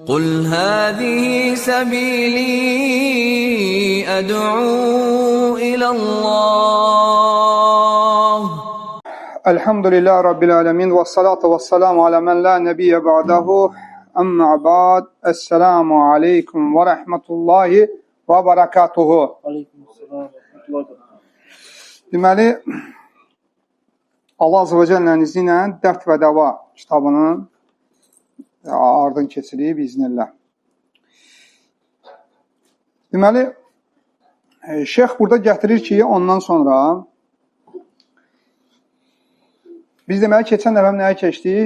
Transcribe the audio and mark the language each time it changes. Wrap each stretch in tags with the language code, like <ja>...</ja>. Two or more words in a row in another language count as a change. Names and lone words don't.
<ar>قُلْ هَٰذِهِ سَبِيلِي أَدْعُو إِلَى اللّٰهِ. الحمد لله رب العالمين والصلاة والسلام على من لا نبي بعده أما بعد. السلام عليكم ورحمة الله وبركاته.</ar> <az>Deməli, Allah</az> <ar>عز وجل</ar> <az>izni ilə Dərd və Dəva kitabının ardın keçiririk biiznillah. Deməli, şeyx burada gətirir ki, ondan sonra biz deməli, keçən dəfə nəyə keçdik?</az>